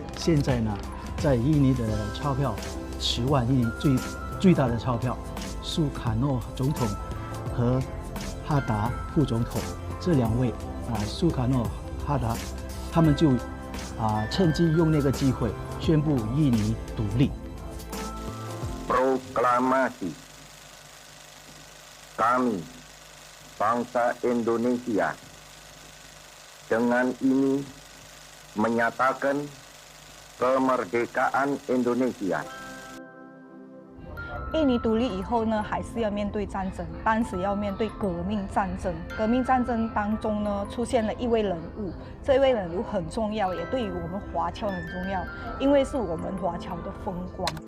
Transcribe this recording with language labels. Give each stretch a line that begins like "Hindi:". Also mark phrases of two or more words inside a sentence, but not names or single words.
Chinese: 现在呢，在印尼的钞票10万印尼最大的钞票，苏卡诺总统和哈达副总统，这2位苏卡诺、哈达，他们就趁机用那个机会宣布印尼独立。
Indonesian: Proklamasi kami bangsa Indonesia dengan ini menyatakan kemerdekaan Indonesia。
Chinese: 印尼独立以后呢，还是要面对战争，当时要面对革命战争。革命战争当中呢，出现了一位人物，这一位人物很重要，也对于我们华侨很重要，因为是我们华侨的风光。